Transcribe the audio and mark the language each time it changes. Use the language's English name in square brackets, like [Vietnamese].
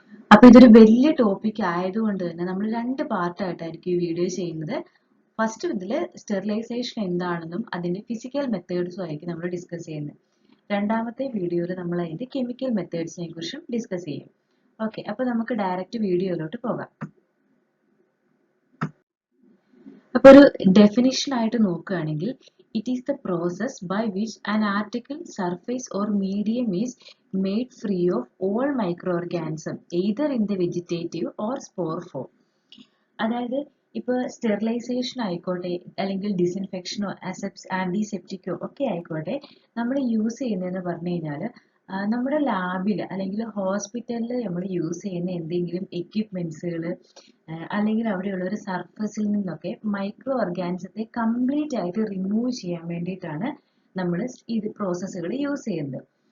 [Malayalam] അപ്പൊ ഇതൊരു വലിയ ടോപ്പിക് ആയതുകൊണ്ട് തന്നെ നമ്മൾ രണ്ട് പാർട്ടായിട്ടായിരിക്കും ഈ വീഡിയോ ചെയ്യുന്നത്. ഫസ്റ്റ് ഇതില് സ്റ്റെറിലൈസേഷൻ എന്താണെന്നും അതിന്റെ ഫിസിക്കൽ മെത്തേഡ്സും ആയിരിക്കും നമ്മൾ ഡിസ്കസ് ചെയ്യുന്നത്. രണ്ടാമത്തെ വീഡിയോയിൽ നമ്മൾ അതിന്റെ കെമിക്കൽ മെത്തേഡ്സിനെ കുറിച്ചും ഡിസ്കസ് ചെയ്യും. ഓക്കെ, അപ്പൊ നമുക്ക് ഡയറക്റ്റ് വീഡിയോയിലോട്ട് പോകാം. അപ്പോൾ ഒരു ഡെഫിനിഷൻ ആയിട്ട് നോക്കുകയാണെങ്കിൽ, [English] it is the process by which an article, surface or medium is made free of all microorganisms either in the vegetative or spore form. [Malayalam] അതായത് ഇപ്പോൾ സ്റ്റെറിലൈസേഷൻ ആയിക്കോട്ടെ, അല്ലെങ്കിൽ ഡിസിൻഫെക്ഷനോ ആന്റിസെപ്റ്റിക്കോ ഒക്കെ ആയിക്കോട്ടെ, നമ്മൾ യൂസ് ചെയ്യുന്നതെന്ന് പറഞ്ഞു കഴിഞ്ഞാൽ നമ്മുടെ ലാബിൽ അല്ലെങ്കിൽ ഹോസ്പിറ്റലിൽ നമ്മൾ യൂസ് ചെയ്യുന്ന എന്തെങ്കിലും എക്യുപ്മെന്റ്സുകൾ അല്ലെങ്കിൽ അവിടെയുള്ള ഒരു സർഫസിൽ നിന്നൊക്കെ മൈക്രോ ഓർഗാനിസത്തെ കംപ്ലീറ്റ് ആയിട്ട് റിമൂവ് ചെയ്യാൻ വേണ്ടിയിട്ടാണ് നമ്മൾ ഇത് പ്രോസസ്സുകൾ യൂസ് ചെയ്യുന്നത്.